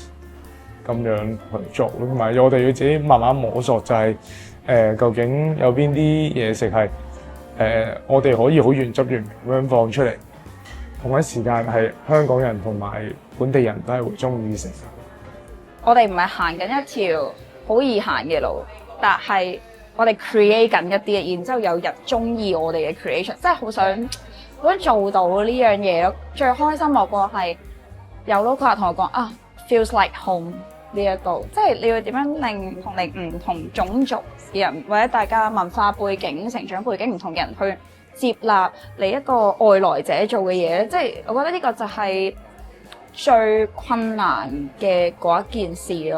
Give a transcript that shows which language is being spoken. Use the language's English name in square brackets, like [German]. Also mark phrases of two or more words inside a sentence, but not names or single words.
[Cantonese] 咁樣去做，同埋我哋要自己慢慢摸索，就係究竟有邊啲嘢食係我哋可以好原汁原味咁樣放出嚟，同一時間係香港人同埋本地人都係會中意食。我哋唔係行緊一條好易行嘅路，但係我哋 create 緊一啲嘢，然之後有人中意我哋嘅 creation， 真係好想做到呢樣嘢咯。最開心我個係有 local 同我講啊 ， [English] feels like home [Cantonese] 呢一度，即係你要點樣令同你唔同種族嘅人或者大家文化背景、成長背景唔同嘅人去接納你一個外來者做嘅嘢咧，即係我覺得呢個就係最困難嘅嗰一件事咯。